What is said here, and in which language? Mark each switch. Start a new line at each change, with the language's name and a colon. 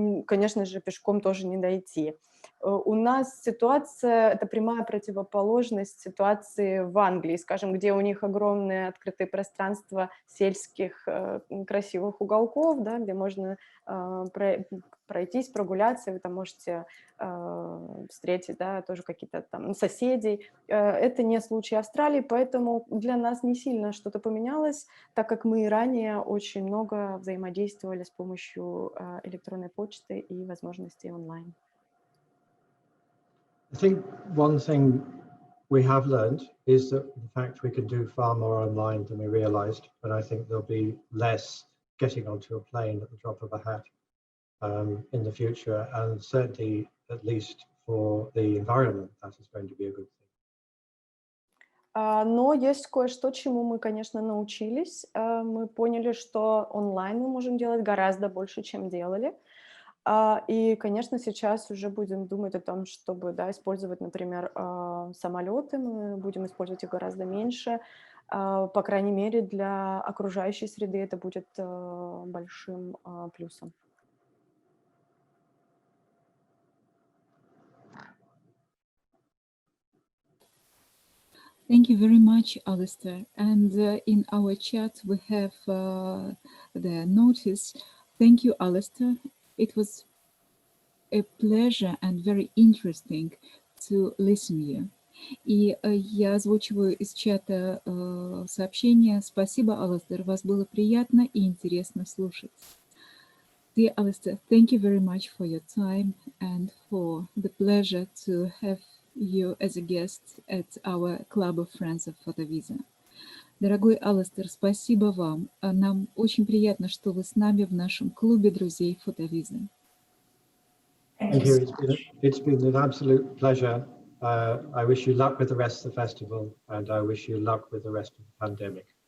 Russian: Конечно же, пешком тоже не дойти. У нас ситуация, это прямая противоположность ситуации в Англии, скажем, где у них огромные открытые пространства сельских красивых уголков, да, где можно пройтись, прогуляться, вы там можете встретить, да, тоже какие-то там соседей. Это не случай Австралии, поэтому для нас не сильно что-то поменялось, так как мы и ранее очень много взаимодействовали с помощью электронной почты и возможностей онлайн.
English: I think one thing we have learned is that in fact we can do far more online than we realized, and I think there'll be less getting onto a plane at the drop of a hat in the future, and certainly, at least for the environment, that is going to be a good thing.
Russian: Но есть кое-что, чему мы, конечно, научились. Мы поняли, что онлайн мы можем делать гораздо больше, чем делали. И, конечно, сейчас уже будем думать о том, чтобы, да, использовать, например, самолеты. Мы будем использовать их гораздо меньше. По крайней мере, для окружающей среды это будет большим плюсом.
English: Thank you very much, Alastair. And in our chat, we have the notice. Thank you, Alastair. It was a pleasure and very interesting to listen you.
Russian: И я озвучиваю из чата сообщение. Спасибо, Alastair. Вас было приятно и интересно слушать.
English: Dear Alastair, thank you very much for your time and for the pleasure to have you as a guest at our Club of Friends of PhotoVisa.
Russian: Дорогой Alastair, спасибо вам. Нам очень приятно, что вы с нами в нашем клубе друзей PhotoVisa.
English: Thank you. It's been an absolute pleasure. I wish you luck with the rest of the festival, and I wish you luck with the rest of the pandemic.